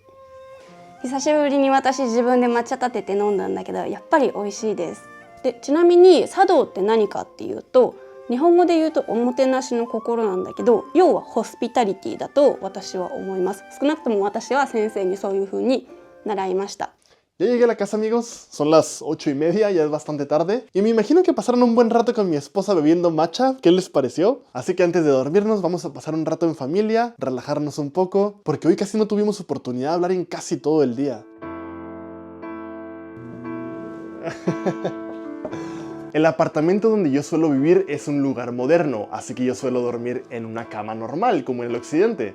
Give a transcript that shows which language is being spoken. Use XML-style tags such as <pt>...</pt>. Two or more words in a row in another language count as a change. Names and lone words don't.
<ja>久しぶりに私自分で抹茶立てて飲んだんだけど、やっぱり美味しいです。でちなみに茶道って何かっていうと、日本語で言うとおもてなしの心なんだけど、要はホスピタリティだと私は思います。少なくとも私は先生にそういう風に習いました。</ja> <es>Ya llegué a la casa, amigos, son las 8:30, ya es bastante tarde, y me imagino que pasaron un buen rato con mi esposa bebiendo matcha. ¿Qué les pareció? Así que antes de dormirnos vamos a pasar un rato en familia, relajarnos un poco, porque hoy casi no tuvimos oportunidad de hablar en casi todo el día. El apartamento donde yo suelo vivir es un lugar moderno, así que yo suelo dormir en una cama normal, como en el occidente.</es>